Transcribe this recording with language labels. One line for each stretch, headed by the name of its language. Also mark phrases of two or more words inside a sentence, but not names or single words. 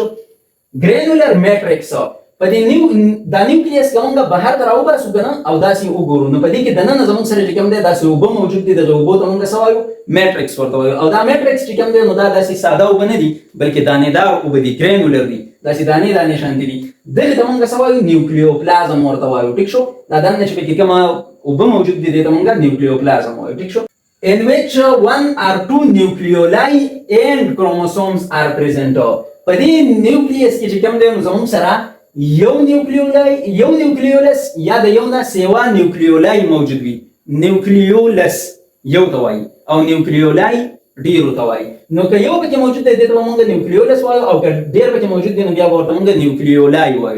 English: granular matrix
Pashto: په دې دا نیوکلیس که مونږ بهر ته راوباسو که نه او داسې وګورو نو په دې کې دننه زموږ سره چې کوم دی داسې اوبه موجود دي دغه اوبو ته مونږ څه وایو میټرکس ورته وایو. او دا میټرکس چې کوم دی نو دا داسې ساده اوبه نه دي بلکې دانېدار اوبه دي ګرینولر دي داسې دانې دانې شانتې دي. دغې ته مونږ څه وایو نیوکلیوپلازم ورته وایو. ټیک شو؟ دا دننه چې پکې کومه اوبه موجود دي دې ته مونږ نیوکلیوپلازم وایو. ټیک شو؟
English: in which one or two nucleoli and chromosomes are present.
Pashto: په دې نیوکلیس کې چې کوم دی نو زموږ سره یو نیوکلیولس یا د یو نه سیوا نیوکلیولای موجود وي. نیوکلیولس یو ته وایي او نیوکلیولای ډیرو ته وایي. نو که یو پکې موجود دی دې ته به موږ نیوکلیولس وایو، او که ډیر پکې موجود دی نو بیا به ورته موږ نیوکلیولای وایو.